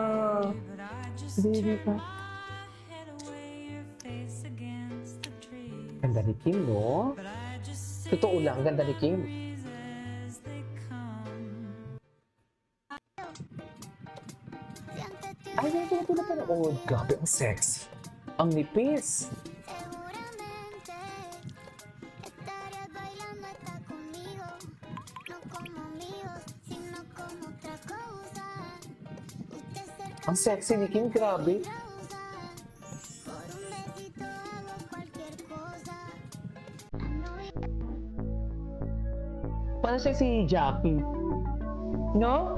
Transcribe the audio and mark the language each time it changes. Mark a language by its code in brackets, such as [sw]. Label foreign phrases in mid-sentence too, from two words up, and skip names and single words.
[tl] Baby pa. Ganda ni Kim, no? Totoo lang, ganda ni Kim. Ay, hindi ko na panood. Grabe, ang sexy. Ang nipis. [es] Seguramente estarías bailando hasta conmigo, no como amigos, sino como otra cosa. Usted cerca [tl] Ang sexy ni Kim, grabe. [es] usa, por un besito hago cualquier cosa. [tl] Parang siya si Jackie. No?